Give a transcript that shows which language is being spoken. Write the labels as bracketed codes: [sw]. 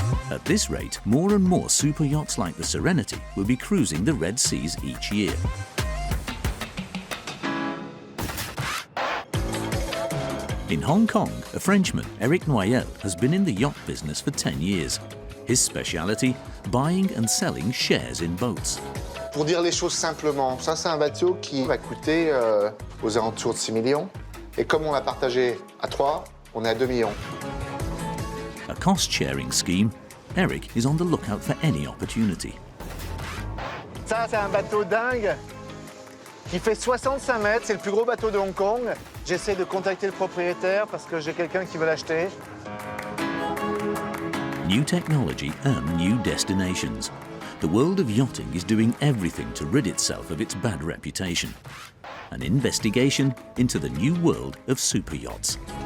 [en] At this rate, more and more super yachts like the Serenity will be cruising the Red Seas each year. In Hong Kong, a Frenchman, Eric Noyel, has been in the yacht business for 10 years. His speciality, buying and selling shares in boats. [fr] Pour dire les choses simplement, ça c'est un bateau qui va coûter aux alentours de 6 millions. Et comme on l'a partagé à 3, on est à 2 millions. [en] A cost-sharing scheme, Eric is on the lookout for any opportunity. [fr] Ça, c'est un bateau dingue qui fait 65 mètres. C'est le plus gros bateau de Hong Kong. J'essaie de contacter le propriétaire parce que j'ai quelqu'un qui veut l'acheter. [en] New technology and new destinations. The world of yachting is doing everything to rid itself of its bad reputation. An investigation into the new world of super yachts.